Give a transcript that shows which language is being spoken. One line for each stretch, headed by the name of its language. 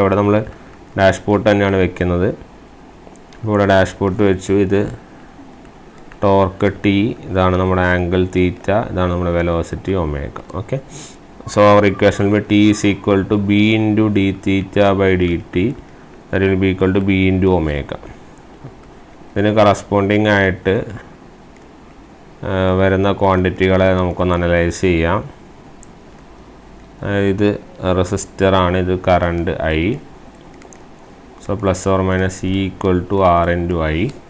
Malayalam: ഇവിടെ നമ്മൾ ഡാഷ്ബോർഡ് തന്നെയാണ് വെക്കുന്നത്. ഇവിടെ ഡാഷ്ബോർഡ് വെച്ചു. ഇത് ടോർക്ക് T, ഇതാണ് നമ്മുടെ ആംഗിൾ തീറ്റ, ഇതാണ് നമ്മുടെ velocity omega.
English: Okay, so our equation B T is equal to B into d theta by dt, that will be equal to B into omega.
Malayalam: ഇതിന് കറസ്പോണ്ടിങ് ആയിട്ട് വരുന്ന ക്വാണ്ടിറ്റികളെ നമുക്കൊന്ന് അനലൈസ് ചെയ്യാം. ഇത് റെസിസ്റ്ററാണ്, ഇത് current I.
English: So plus or minus E equal to R into I.